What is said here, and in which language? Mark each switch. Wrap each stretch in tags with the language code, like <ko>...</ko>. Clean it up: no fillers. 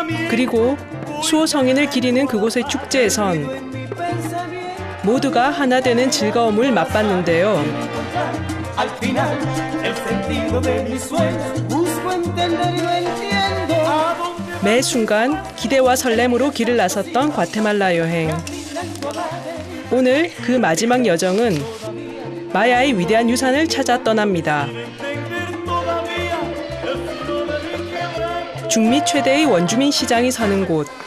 <ko>그리고 수호 성인을 기리는 그곳의 축제에선 모두가 하나 되는 즐거움을 맛봤는데요.</ko> <es>Al final, el sentido de mis sueños busco entender y lo entiendo.</es> <ko>매 순간 기대와 설렘으로 길을 나섰던 과테말라 여행. 오늘 그 마지막 여정은 마야의 위대한 유산을 찾아 떠납니다. 중미 최대의 원주민 시장이 서는 곳.</ko>